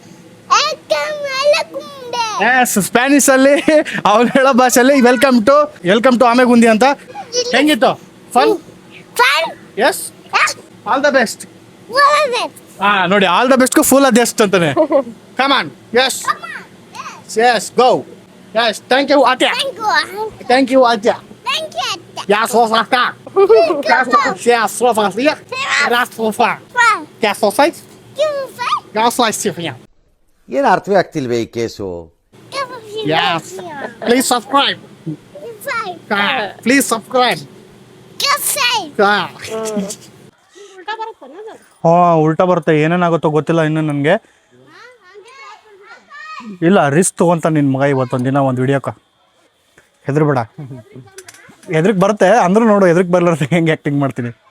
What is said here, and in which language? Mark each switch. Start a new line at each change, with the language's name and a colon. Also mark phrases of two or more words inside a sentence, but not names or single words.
Kannada: ಎಸ್, ಸ್ಪ್ಯಾನಿಷಲ್ಲಿ ಅವ್ನು ಹೇಳೋ ಭಾಷೆಯಲ್ಲಿ
English: welcome to
Kannada: ಆಮೆಗುಂದಿ ಅಂತ. ಹೆಂಗಿತ್ತು? ಫನ್?
English: yes, all the best.
Kannada: ನೋಡಿ,
English: all the bestಗೂ full the best
Kannada: ಅಂತಾನೆ.
English: Come on, yes yes, go. Yes, thank you Aatya. Thank you Aatya. Ja, sofa. Ja, sofa. Ja, sofa. Ja, sofa. Ja, sofa.
Kannada: ಏನು ಅರ್ಥವೇ ಆಗ್ತಿಲ್ವೇ ಈ ಕೇಸು?
English: Yes. Please subscribe. Please subscribe.
Kannada: ಉಲ್ಟಾ ಬರುತ್ತೆ, ಏನೇನಾಗುತ್ತೋ ಗೊತ್ತಿಲ್ಲ ಇನ್ನು ನನಗೆ. ಇಲ್ಲ ರಿಸ್ಕ್ ತೊಗೊಂತ ನಿನ್ನ ಮಗ ಇವತ್ತೊಂದು ದಿನ ಒಂದು ವಿಡಿಯೋಕ್ಕೆ. ಹೆದರ್ಬೇಡ, ಹೆದ್ರಿಗೆ ಬರುತ್ತೆ ಅಂದ್ರೂ ನೋಡು, ಹೆದ್ರಿಗೆ ಬರ್ಲಾರ್ದೆ ಹೆಂಗೆ ಆ್ಯಕ್ಟಿಂಗ್ ಮಾಡ್ತೀನಿ.